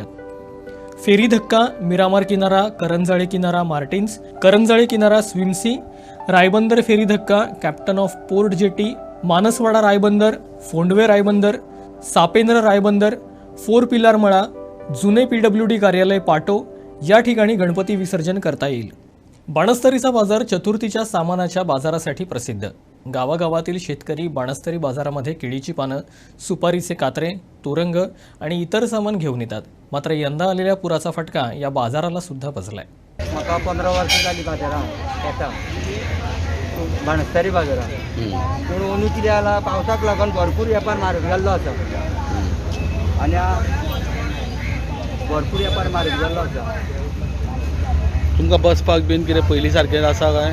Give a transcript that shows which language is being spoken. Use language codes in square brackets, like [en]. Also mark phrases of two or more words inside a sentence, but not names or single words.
[mr] फेरी धक्का, मिरामार किनारा, करंजाळे किनारा, मार्टिन्स, करंजाळे किनारा, स्विमसी, रायबंदर फेरी धक्का, कॅप्टन ऑफ पोर्ट जेटी, मानसवाडा रायबंदर, फोंडवे रायबंदर, सापेंद्र रायबंदर, 4 पिलार मळा, जुने PWD कार्यालय पाटो या ठिकाणी गणपती विसर्जन करता येईल. बाणस्तरीचा बाजार चतुर्थीच्या सामानाच्या बाजारासाठी प्रसिद्ध. गावागावातील शेतकरी बाणस्तरी बाजारामध्ये केळीची पानं, सुपारीचे कात्रे, तोरंग आणि इतर सामान घेऊन येतात. मात्र यंदा आलेल्या पुराचा फटका या बाजाराला सुद्धा बसलाय. [kok] म्हाका 15 वर्सां जाली बाजारांत येता बाणस्तरी बाजारांत. पूण अंदू कितें जाला, पावसाक लागून भरपूर वेपार म्हारग जाल्लो आसा आनी भरपूर वेपार म्हारग जाल्लो आसा. तुमकां बसपाक बीन कितें पयलीं सारकें आसा काय?